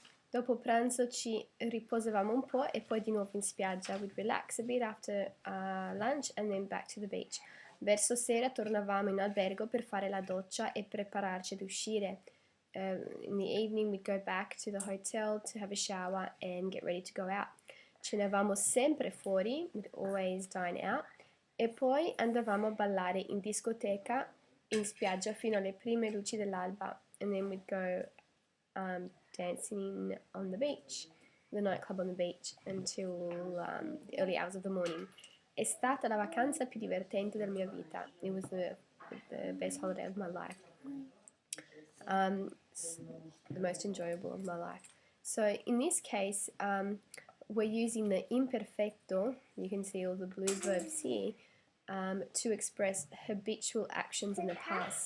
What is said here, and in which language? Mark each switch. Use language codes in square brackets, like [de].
[it] Dopo pranzo ci riposavamo un po' e poi di nuovo in spiaggia. [en] We'd relax a bit after lunch and then back to the beach. [it] Verso sera tornavamo in albergo per fare la doccia e prepararci ad uscire. [en] In the evening we'd go back to the hotel to have a shower and get ready to go out. [it] Cenavamo sempre fuori, [en] we'd always dine out, [it] e poi andavamo a ballare in discoteca in spiaggia fino alle prime luci dell'alba, [en] and then we'd go dancing on the beach, the nightclub on the beach, until the early hours of the morning. [it] È stata la vacanza più divertente della mia vita. [en] It was the best holiday of my life. The most enjoyable of my life. So in this case, we're using the imperfecto, you can see all the blue verbs here, to express habitual actions in the past.